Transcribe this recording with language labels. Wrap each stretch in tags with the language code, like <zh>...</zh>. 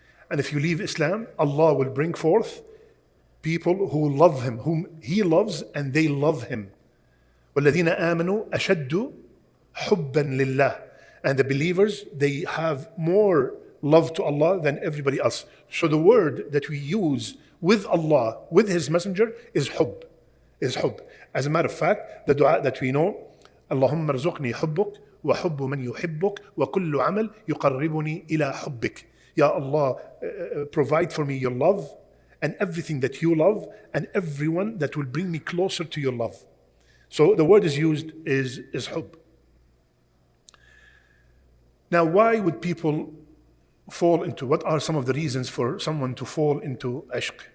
<en>And if you leave Islam, Allah will bring forth people who love Him, whom He loves, and they love Him.</en> <ar>وَالَّذِينَ آمَنُوا أَشَدُّ حُبًّا لِلَّهِ.</ar> <en>And the believers, they have more love to Allah than everybody else. So the word that we use with Allah, with His Messenger, is hub. As a matter of fact, the dua that we know,</en> <ar>اللهم ارزقني حبك وحب من يحبك وكل عمل يقربني إلى حبك.</ar> <en>Ya Allah, provide for me your love and everything that you love and everyone that will bring me closer to your love. So the word is used is hub. Now, why would people what are some of the reasons for someone to fall into ishq?</en>